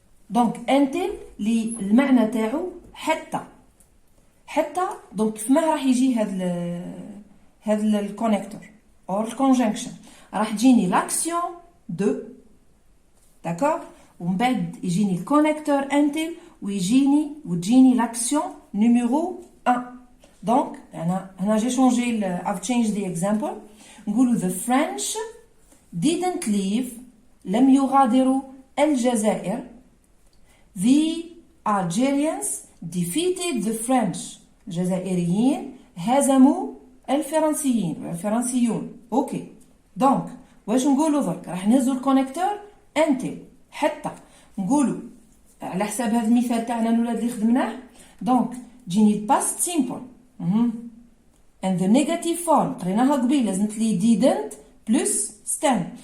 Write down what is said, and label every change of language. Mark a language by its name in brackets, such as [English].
[Arabic] donc until اللي المعنى تاعو حتى دونك فما راح يجي هذا الكونيكتور or الكونجنكشن. راح تجيني لاكسيون دو. داكور. ومن بعد يجيني الكونيكتور until وتجيني لاكسيون نيميرو 1. دونك هنا [French] j'ai changé [English] I've changed the example. [Arabic] نقولوا [English] the French didn't leave [Arabic] لم يغادروا الجزائر. [English] The Algerians defeated the French. [Arabic] الجزائريين هزموا الفرنسيون. اوكي دونك واش نقولوا درك؟ راح نهزوا الكونيكتور انتل حتى نقولوا على حساب هذا المثال تاعنا الولاد اللي خدمناه. دونك تجيني الباست سيمبل [English] and the negative form [Arabic] قريناها قبيل لازمت لي [English] didn't plus stem.